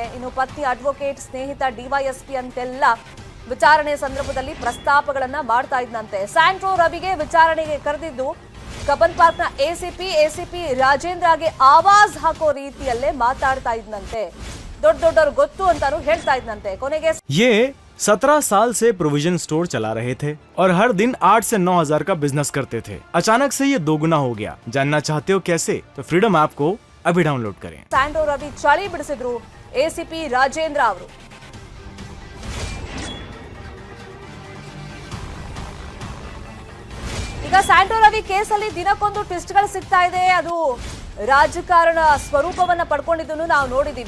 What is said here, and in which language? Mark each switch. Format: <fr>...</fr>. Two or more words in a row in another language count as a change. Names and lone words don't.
<kn>ಇನ್ನು ಪತ್ನಿ ಅಡ್ವೊಕೇಟ್, ಸ್ನೇಹಿತ ಡಿವೈಎಸ್ಪಿ ಅಂತೆಲ್ಲ ವಿಚಾರಣೆ ಸಂದರ್ಭದಲ್ಲಿ ಪ್ರಸ್ತಾಪಗಳನ್ನ ಮಾಡ್ತಾ ಇದ್ದಂತೆ. ಸ್ಯಾಂಟ್ರೋ ರವಿಗೆ ವಿಚಾರಣೆಗೆ ಕರೆದಿದ್ದು ಕಬ್ಬನ್ ಪಾರ್ಕ್ನ ಎಸಿಪಿ ರಾಜೇಂದ್ರಗೆ ಆವಾಜ್ ಹಾಕೋ ರೀತಿಯಲ್ಲೇ ಮಾತಾಡ್ತಾ ಇದ್ದಂತೆ. ದೊಡ್ಡವರು ಗೊತ್ತು ಅಂತಾನು ಹೇಳ್ತಾ ಇದ್ದಂತೆ. ಕೊನೆಗೆ</kn> <hi>ये 17 साल से प्रोविजन स्टोर चला रहे थे और हर दिन 8 से 9 हजार का बिजनेस करते थे. अचानक से ये दोगुना हो गया. जानना चाहते हो कैसे? तो फ्रीडम ऐप को अभी डाउनलोड करें.</hi> <kn>ಸ್ಯಾಂಟ್ರೋ ರವಿ ಚಳಿ ಬಿಡಿಸಿದ್ರು ಎಸಿಪಿ ರಾಜೇಂದ್ರ ಅವರು. ಈಗ ಸ್ಯಾಂಟ್ರೋ ರವಿ ಕೇಸಲ್ಲಿ ದಿನಕ್ಕೊಂದು ಟ್ವಿಸ್ಟ್ಗಳು ಸಿಗ್ತಾ ಇದೆ. ಅದು ರಾಜಕಾರಣ ಸ್ವರೂಪವನ್ನ ಪಡ್ಕೊಂಡಿದ್ದನ್ನು ನಾವು ನೋಡಿದೀವಿ.</kn>